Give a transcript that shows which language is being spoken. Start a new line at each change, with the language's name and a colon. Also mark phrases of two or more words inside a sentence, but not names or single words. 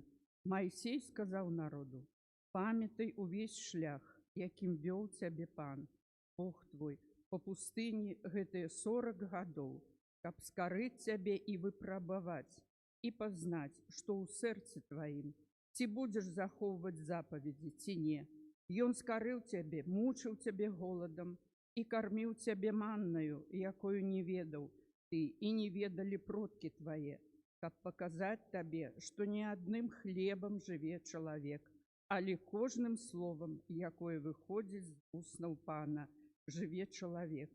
Belarusian: Майсей сказав народу: «Пам'ятай увесь шлях, яким вёў цябе пан, Бог твой, по пустыні гэтыя 40 гадоў, каб скарыць цябе і выпрабаваць, і пазнаць, што ў сэрцы тваім, ці будзеш захоўваць запаведзі, ці не. Ён скарыў цябе, мучыў цябе голадам і карміў цябе маннаю, якою не ведаў ты і не ведалі продкі твае, каб паказаць табе, што не адным хлебам жыве чалавек, але кожным словам, якое выходзіць з вуснаў пана, жыве чалавек.